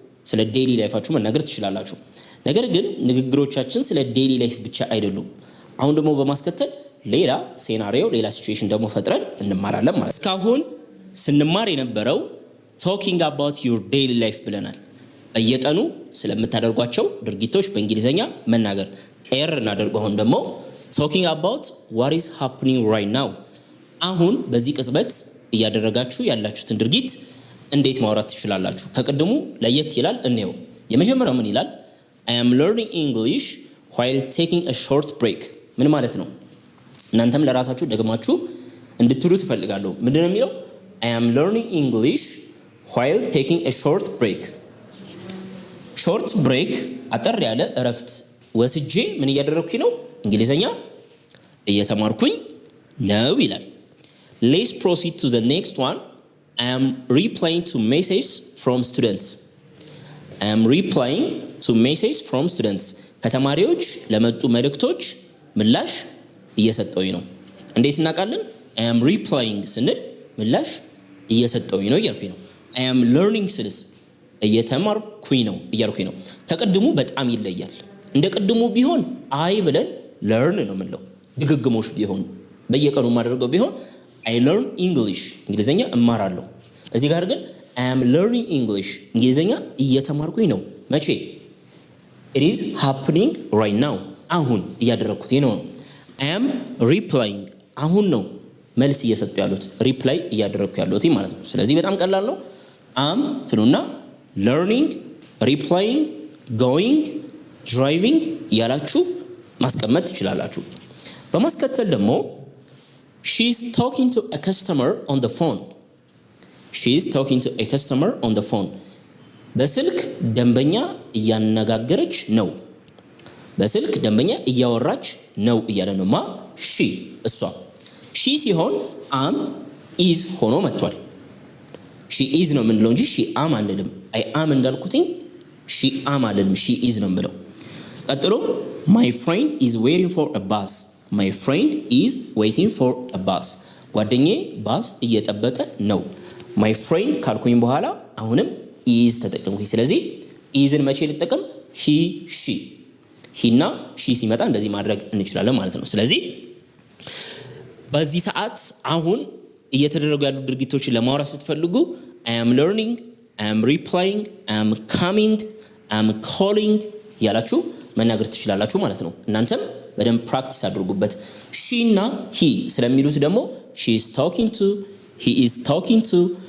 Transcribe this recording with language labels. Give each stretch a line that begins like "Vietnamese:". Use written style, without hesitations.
Amharic: ስለ ዴይሊ ላይፋችሁ መናገር ትችላላችሁ። ነገር ግን ንግግሮቻችን ስለ ዴይሊ ላይፍ ብቻ አይደሉም። አሁን ደግሞ በማስከተል ሌላ ሴናሪዮ ሌላ ሲቹዌሽን ደግሞ ፈጥረን እንማራለን ማለት። እስካሁን ስንማር የነበረው
English: talking about your daily life
Amharic: ብለናል። በየቀኑ ስለምታደርጓቸው ድርጊቶች በእንግሊዘኛ መናገር ኤር እናደርገው። አሁን ደግሞ
English: talking about what is happening right now
Amharic: አሁን በዚህ ቅጽበት እያደረጋችሁ ያላችሁትን ድርጊት እንዴት ማውራት ትችላላችሁ? ከቀድሙ ለየት ይላል። እንየው። የመጀመሪያው ምን ይላል?
English: I am learning English while taking a short break
Amharic: ምን ማለት ነው? እናንተም ለራሳችሁ ደግማችሁ እንድትሉ ትፈልጋለሁ። ምንድነው የሚለው?
English: I am learning English while taking a short break short break
Amharic: አጠር ያለ እረፍት ወስጄ ምን እያደረኩኝ ነው? እንግሊዘኛ እየተማርኩኝ ነው ይላል።
English: Let's proceed to the next one. I am replying to messages from students. I am replying to messages from students.
Amharic: ከተማሪዎች ለመጡ መልእክቶች ምላሽ እየሰጠሁኝ ነው። እንዴት እናውቃለን? I am replying ስንል ምላሽ እየሰጠሁኝ ነው እያልኩኝ ነው። I am learning ስልስ እየተማርኩኝ ነው እያልኩኝ ነው። ከቀድሙ በጣም ይለያል። እንደ ቀድሙ ቢሆን አይ ብለን learn ነው የምንለው። ድግግሞሽ ቢሆን በየቀኑ ማድረገው ቢሆን
English: I learn English
Amharic: እንግሊዘኛ እማራለሁ። እዚህ ጋር ግን
English: I am learning English
Amharic: እንግሊዘኛ እየተማርኩኝ ነው። መቼ?
English: It is happening right now
Amharic: አሁን እያደረኩት ነው። I am replying አሁን ነው መልስ እየሰጡ ያሉት ሪፕላይ እያደረኩ ያሉት ማለት ነው። ስለዚህ በጣም ቀላል ነው። am ትሉና learning replying going driving ያላችሁ ማስቀመጥ ትችላላችሁ። በማስከተል ደግሞ
English: she is talking to a customer on the phone. She is talking to a customer on the phone.
Amharic: በስልክ ደንበኛ እያነጋገረች ነው። በስልክ ደንበኛ እያወራች ነው እያለ ነው። ማ she እሷ she ሲሆን am is ሆኖ መጥቷል። she is ነው የምንለው እንጂ she am አንልም። I am እንዳልኩትኝ she am አልልም። she is ነው የምለው። ቀጥሎ
English: my friend is waiting for a bus. My friend is waiting for a bus.
Amharic: ጓደኛዬ ባስ እየጠበቀ ነው። My friend ካልኩኝ በኋላ አሁንም is ተጠቀምኩኝ። ስለዚህ isን መቼ ልጠቀም? he she እና she ሲመጣ እንደዚህ ማድረግ እንችላለን ማለት ነው። ስለዚህ በዚህ ሰዓት አሁን እየተደረጉ ያሉ ድርጊቶችን ለማውራት ስትፈልጉ
English: I am learning, I am replying, I am coming, I am calling
Amharic: ያላችሁ መናገር ትችላላችሁ ማለት ነው። እናንተም በደንብ ፕራክቲስ አድርጉበት። she እና he ስለሚሉት ደግሞ
English: she is talking to, he is talking to,